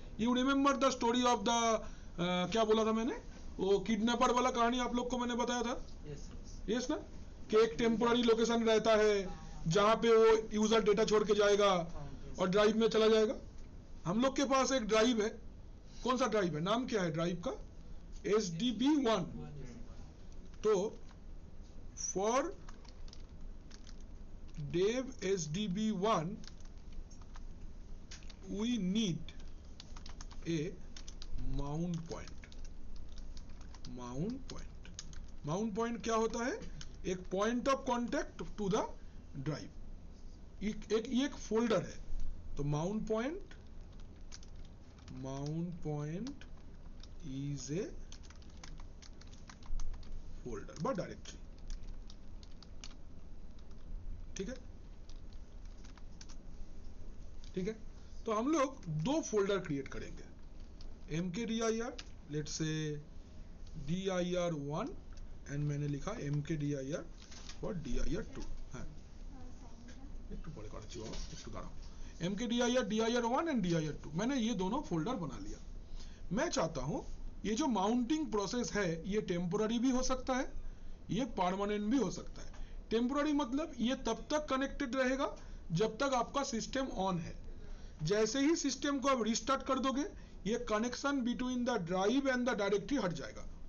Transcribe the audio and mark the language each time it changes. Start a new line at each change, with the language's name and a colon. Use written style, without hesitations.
English: you remember the story of the
Hindi: क्या बोला था मैंने, वो किडनैपर वाला कहानी आप लोग को मैंने बताया था, यस ना, कि एक टेम्पोररी लोकेशन रहता है जहां पे वो यूजर डेटा छोड़ के जाएगा और ड्राइव में चला जाएगा। हम लोग के पास एक ड्राइव है, कौन सा ड्राइव है, नाम क्या है ड्राइव का, SDB1।
English: तो for dev sdb1 we need a mount point।
Hindi: Mount point क्या होता है, एक
English: point of contact to the drive,
Hindi: एक फोल्डर है।
English: तो mount point is a folder बा directory,
Hindi: ठीक है। तो हम लोग दो फोल्डर क्रिएट करेंगे, mkdir,
English: let's say
Hindi: dir1 and मैंने लिखा mkdir फॉर dir2।
Bangla: हाँ, একটু পরে করাচ্ছি বাবা, একটু দাঁড়াও।
Hindi: mkdir dir1 एंड dir2 मैंने ये दोनों फोल्डर बना लिया। मैं चाहता हूं ये जो माउंटिंग प्रोसेस है ये टेम्पोररी भी हो सकता है, ये परमानेंट भी हो सकता है। टेम्पोररी मतलब ये तब तक कनेक्टेड रहेगा जब तक आपका सिस्टम ऑन है, जैसे ही सिस्टम को आप रिस्टार्ट कर दोगे ये connection
English: between the drive and the directory
Hindi: हट जाएगा।